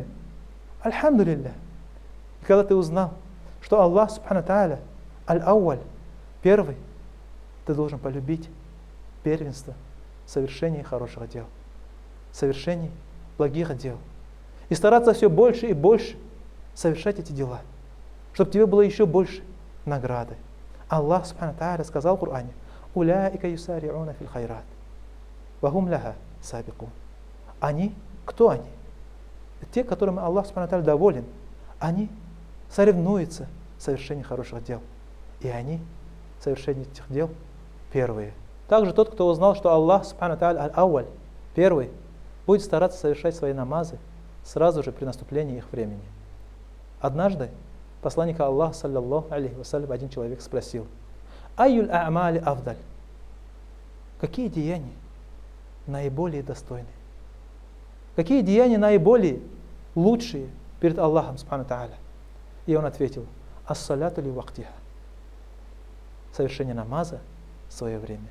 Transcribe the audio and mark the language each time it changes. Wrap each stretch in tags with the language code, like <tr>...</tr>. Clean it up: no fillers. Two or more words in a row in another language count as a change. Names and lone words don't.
<ru>Альхамдулиллах. И когда ты узнал, что</ru> <ar>الله سبحانه تعالى الأول,</ar> <ru>первый, ты должен полюбить первенство в совершении хороших дел, в совершении благих дел. И стараться все больше и больше совершать эти дела, чтобы тебе было еще больше награды.</ru> <ar>الله سبحانه تعالى</ar> <ru>сказал в Коране:</ru> <ar>«أولئك يسارعون في الخيرات، وهم لها سابقون».</ar> <ru>Они, кто они? Те, которым</ru> <ar>الله سبحانه تعالى</ar> <ru>доволен, они соревнуются в совершении хороших дел. И они в совершении этих дел первые. Также тот, кто узнал, что</ru> <ar>الله سبحانه تعالى الأول,</ar> <ru>первый, будет стараться совершать свои намазы сразу же при наступлении их времени. Однажды посланника Аллаха,</ru> <ar>صلى الله عليه وسلم,</ar> <ru>один человек спросил:</ru> <ar>«أي الأعمال أفضل?»</ar> <ru>Какие деяния наиболее достойные? Какие деяния наиболее лучшие перед Аллахом</ru> <ar>سبحانه تعالى?</ar> <ru>И он ответил:</ru> <ar>«الصلاة لوقتها».</ar> <ru>Совершение намаза в свое время.</ru>